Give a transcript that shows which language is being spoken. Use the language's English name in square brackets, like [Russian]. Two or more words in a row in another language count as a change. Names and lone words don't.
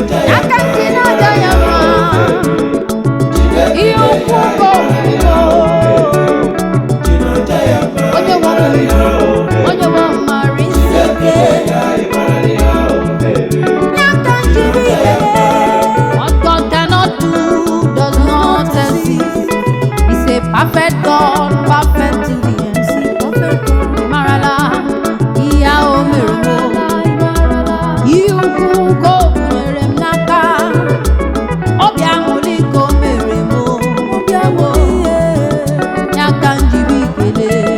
[Igbo] Ya ka m ji na-aja ya mma. Ihe ukwu bụ ọmụmụ. Onye nwe ọmụmụ, onye nwe ọmụmụ mara isi ike. Ya ka m ji na-ekele. [English] What God cannot do does not exist. He's a perfect God, perfect to the end. [Igbo] Ị marala ihe ahụ o mere m o. Ihe ukwu nke o bunyere m n'aka. Obi aṅụrị ka o mere m o. Ya ka m jiri kele.